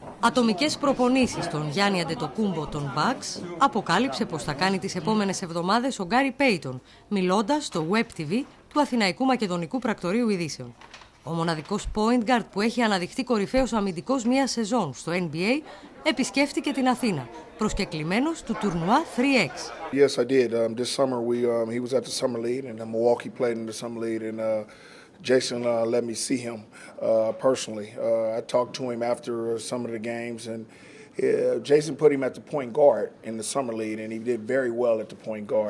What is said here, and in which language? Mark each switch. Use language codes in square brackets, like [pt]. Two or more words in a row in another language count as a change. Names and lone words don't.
[el] Ατομικές προπονήσεις των Γιάννη Αντετοκούνμπο των Μπακς αποκάλυψε πως θα κάνει τις επόμενες εβδομάδες ο Γκάρι Πέιτον, μιλώντας στο Web TV του Αθηναϊκού Μακεδονικού Πρακτορείου Ειδήσεων. Ο μοναδικός πόιντ γκαρντ που έχει αναδειχθεί κορυφαίος αμυντικός μία σεζόν στο NBA επισκέφτηκε την Αθήνα, προσκεκλημένος του τουρνουά 3X. [en] Yes, I did. This summer he was at the summer league, and Milwaukee played in the summer league, and Jason let me see him personally. I talked to him after some of the games, and Jason put him at the point guard in the summer league, and he did very well at the point guard.